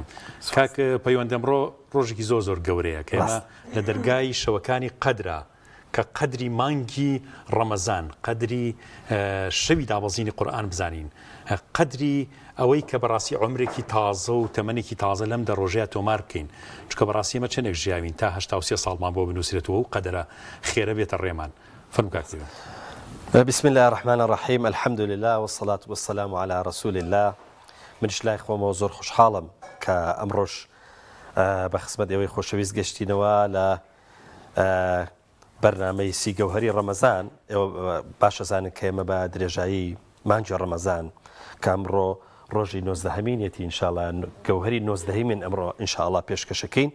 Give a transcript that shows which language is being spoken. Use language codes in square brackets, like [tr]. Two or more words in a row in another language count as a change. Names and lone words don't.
[ckb] کاکە پەیوەند ئەمڕۆ ڕۆژێکی زۆر گەورەیە کە ئێمە لە دەرگای شەوەکانی قەدرە کە قەدری مانگی ڕەمەزان، قەدری شەوی دابەزینی قورئان بزانین، قەدری ئەوەی کە بەڕاستی عومرێکی تازە و تەمەنێکی تازە لەم دە ڕۆژەیە تۆمار بکەین، چونکە بەڕاستی ئێمە چەندێک ژیاوین تا 83 ساڵمان بۆ بنووسێتەوە و قەدرە خێرە بێتە ڕێمان. فەرموو کاک پەیوەند. [ar] بسم الله الرحمن الرحيم، الحمد لله والصلاة والسلام على رسول الله. [ckb] منش لای خۆمەوە زۆر خۆشحاڵم کە ئەمڕۆژ بە خزمەت ئێوەی خۆشەویست گەشتینەوە لە بەرنامەی سی گەوهەری ڕەمەزان. ئێوە باشە زانن کە ئێمە بە درێژایی مانگی ڕەمەزان کە ئەمڕۆ ڕۆژی 19هەمینێتی ئینشاءڵڵا گەوهەری 19هەمین ئەمڕۆ ئینشاءڵڵا پێشکەشەکەین.